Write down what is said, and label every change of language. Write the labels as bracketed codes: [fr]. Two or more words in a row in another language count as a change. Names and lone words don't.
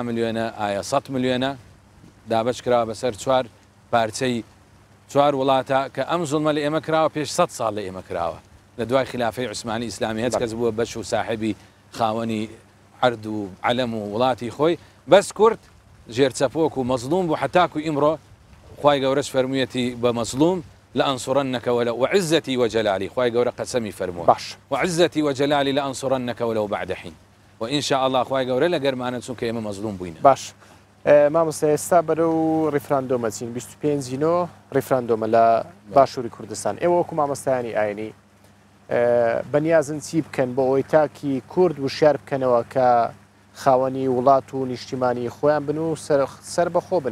[ckb] ملیۆنە ئایا 100 ملیۆنە دابش کراوە بەسەر 4 پارچەی 4 وڵاتە کە ئەم زوڵمە لە ئێمە کراوە پێش 100 ساڵ لە ئێمە کراوە لە دوای خلافەی عوسمانی ئیسلامی هەچ کەس بووە بەش و ساحبی خاوەنی عەرد و عەلەم و وڵاتی خۆی بەس کورد ژێرچەپۆک و مەزلوم بوو حتاکو ئیمڕۆ خوای گەورەش فەرموویەتی بە مەزلوم [ar] لأنصرنك ولو وعزتي وجلالي [ckb] خوای گەورە قەسەمی فەرمووە باش [ar] وعزتي وجلالي لأنصرنك ولو بعد حين وإن شاء الله [ckb] خوای گەورە لەگەرمانە چونکە ئێمە مەزلوم بووینە باش مامۆستا ئێستا بەرەو ڕیفراندۆمە چین 25 ڕیفراندۆمە لە باشووری کوردستان ئێوە وەکو مامۆستایانی ئاینی بەنیازن چی بکەن بۆ ئەوەی تاکی کورد وشیار بکەنەوە کە خاوەنی وڵات و نیشتیمانی خۆیان بن و سەر بەخۆ بن